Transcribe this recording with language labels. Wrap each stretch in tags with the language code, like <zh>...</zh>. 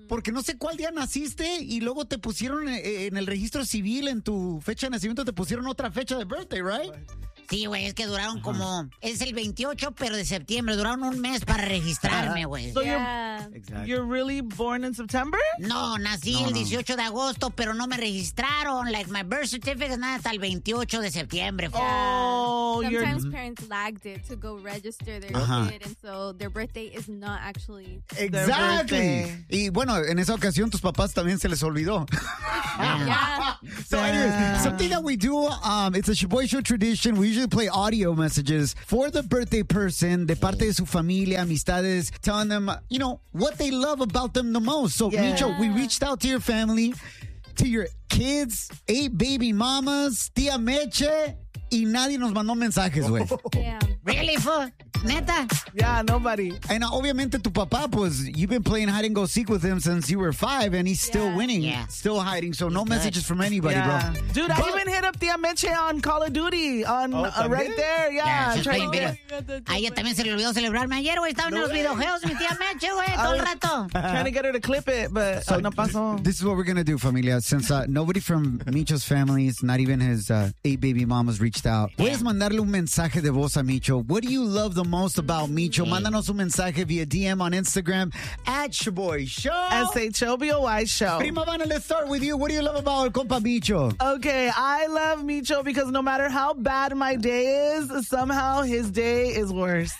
<es>Porque no sé cuál día naciste y luego te pusieron en el registro civil, en tu fecha de nacimiento, te pusieron otra fecha de birthday, right? Sí, güey, es que duraron como... Es el 28, pero de septiembre. Duraron un mes para registrarme, güey.</es> <en>So you're really born in September?</en> <es>No, nací el 18 de agosto, pero no me registraron.</es> <en>Like, my birth certificate is not</en> <es>hasta el 28 de septiembre.</es> <en>Yeah. Oh, sometimes parents lagged it to go register their kid, and so their birthday is not actually... Exactly.</en> <es>Y bueno, en esa ocasión, tus papás también se les olvidó.</es> <en>Yeah. So anyways, something that we do, it's a Sheboy Show tradition. We usually play audio messages for the birthday person,</en> <es>de parte de su familia, amistades,</es> <en>telling them, you know, what they love about them the most. So, yeah. Micho, we reached out to your family, to your kids, 8 baby mamas, tía Meche,</en> <es>y nadie nos mandó mensajes, güey.</es> <en>Yeah. Really, fo? ¿Neta? Yeah, nobody. And</en> <es>obviamente tu papá, pues,</es> <en>you've been playing hide and go seek with him since you were 5, and he's still winning, still hiding, so messages from anybody, bro. Dude, I even hit up Tia Meche on Call of Duty, right there,</en> <es>Ella también se le olvidó celebrarme ayer, güey, estaba en los videojuegos, mi tía Meche, güey, todo el rato.</es> <en>Trying to get her to clip it, but</en> <es>no pasó.</es> <en>This is what we're going to do, familia, since nobody from Micho's family, not even his 8 baby mamas, reached out.</en> <es>Puedes mandarle un mensaje de voz a Micho.</es> <en>What do you love the most about Micho?</en> <es>Mándanos un mensaje</es> <en>via DM on Instagram at Sheboy Show. S-H-O-B-O-Y Show. Prima Vanna, let's start with you. What do you love about compa Micho? Okay, I love Micho because no matter how bad my day is, somehow his day is worse.</en>